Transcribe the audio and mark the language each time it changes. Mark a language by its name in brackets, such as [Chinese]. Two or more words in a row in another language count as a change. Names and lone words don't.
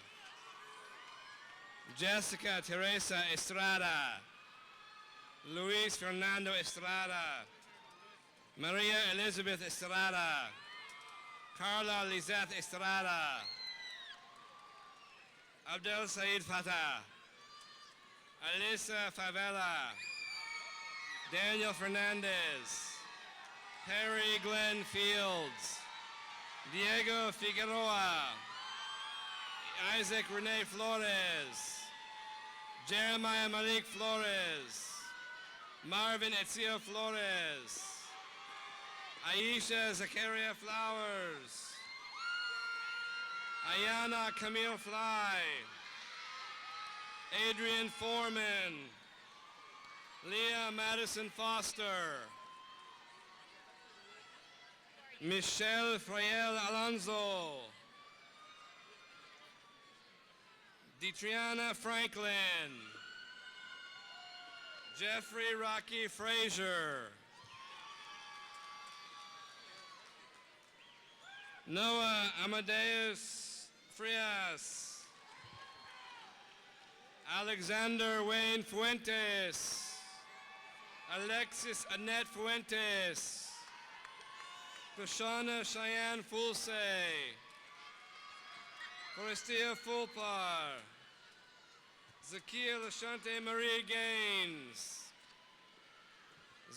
[English] Jessica Teresa Estrada. Luis Fernando Estrada. Maria Elizabeth Estrada. Carla Lizette Estrada. Abdel Said Fatah. Alisa Favela. Daniel Fernandez. Perry Glenn Fields. Diego Figueroa. Isaac Rene Flores. Jeremiah Malik Flores. Marvin Etzio Flores. Aisha Zakaria Flowers. Ayana Camille Fly. Adrian Foreman. Leah Madison Foster. Michelle Frayel Alonso. Detriana Franklin. Jeffrey Rocky Frazier. Noah Amadeus Frias. Alexander Wayne Fuentes. Alexis Annette Fuentes. Krishana Cheyenne Fulse. Forestia Fulpar. Zakia Lashante Marie Gaines.